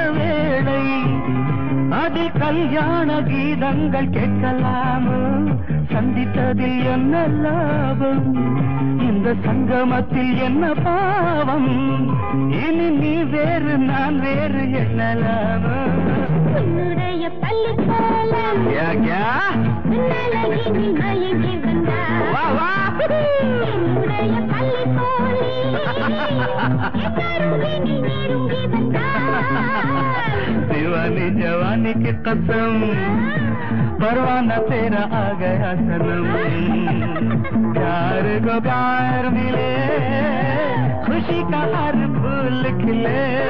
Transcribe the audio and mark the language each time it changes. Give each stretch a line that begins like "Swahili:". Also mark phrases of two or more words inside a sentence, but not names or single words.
Tamil: வேளை அதில் கல்யாண கீதங்கள் கேட்கலாமோ சந்தித்ததில் என்ன லாபம் இந்த சங்கமத்தில் என்ன பாவம் இனி நீ வேறு நான் வேறு என்ன லாபம் உன்னுடைய பள்ளிக்கூடம் மயங்கி வந்தார் என்னுடைய பள்ளிக்கூடி நெருங்கி வந்தார்
Hindi: दीवानी जवानी की कसम परवाना तेरा आ गया सनम प्यार को प्यार मिले खुशी का हर फूल खिले